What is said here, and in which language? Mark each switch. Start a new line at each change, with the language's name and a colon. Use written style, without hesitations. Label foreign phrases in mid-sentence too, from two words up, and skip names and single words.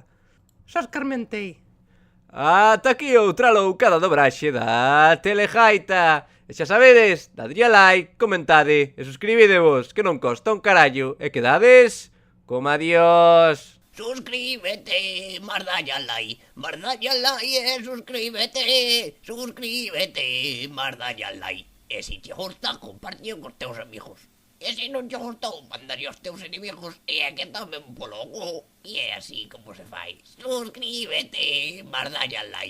Galician: Xa escarmentei. Ata aquí outra loucada do braxe da Telejaita. E xa sabedes, dadlle a like, comentade e suscribidevos, que non costa un carallo. E quedades como adiós. Suscríbete, mardalle al like, suscríbete, mardalle al like. E se te gusta, compartio cos teus amigos. E se non te gustou, mandalle aos teus inimigos e é que tamén polo cu. E é así como se fai. Suscríbete, mardalle al like.